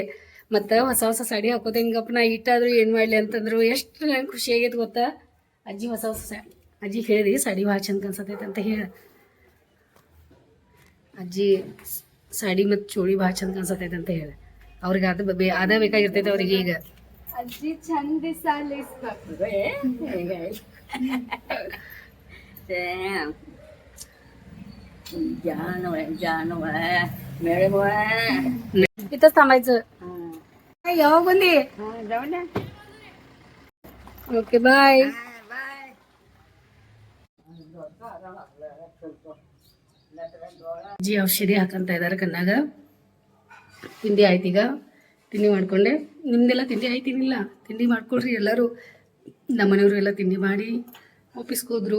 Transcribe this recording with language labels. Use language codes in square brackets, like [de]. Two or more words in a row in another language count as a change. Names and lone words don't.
[kn] ಮತ್ತು ಹೊಸ ಹೊಸ ಸಾಡಿ ಹಾಕೋದು ಹೆಂಗಪ್ಪ ನಾ ಇಟ್ಟಾದ್ರು ಏನು ಮಾಡಲಿ ಅಂತಂದ್ರು. ಎಷ್ಟು ನಂಗೆ ಖುಷಿ ಆಗೈತೆ ಗೊತ್ತಾ. ಅಜ್ಜಿ ಹೊಸ ಹೊಸ ಅಜ್ಜಿ ಹೇಳಿದಿ ಸಾಡಿ ಭಾಳ ಚಂದ ಕಾಣಿಸತೈತೆ ಅಂತ ಹೇಳಿ. ಅಜ್ಜಿ ಸಾಡಿ ಮತ್ತು ಚೂಡಿ ಭಾಳ ಚಂದ ಕಾಣಿಸತೈತೆ ಅಂತ ಹೇಳಿ ಅವ್ರಿಗೆ ಅದ ಬೇಕಾಗಿರ್ತೈತೆ ಅವ್ರಿಗೆ. ಈಗ ಅಜ್ಜಿ ಚಂದ [mr] इथंच थांबायचं. यावं बंदी. [en] okay bye. [kn] ಅಜ್ಜಿ ಔಷಧಿ ಹಾಕಂತ ಇದಾರೆ ಕಣ್ಣಾಗ. ತಿಂಡಿ ಆಯ್ತು, ಈಗ ತಿಂಡಿ ಮಾಡ್ಕೊಂಡೆ. ನಿಮ್ದೆಲ್ಲ ತಿಂಡಿ ಆಯ್ತಿನಿಲ್ಲ? ತಿಂಡಿ ಮಾಡ್ಕೊಳ್ರಿ ಎಲ್ಲರೂ. ನಮ್ಮ ಮನೆಯವರು ಎಲ್ಲ ತಿಂಡಿ ಮಾಡಿ ಆಫೀಸ್ಗೆ ಹೋದ್ರು.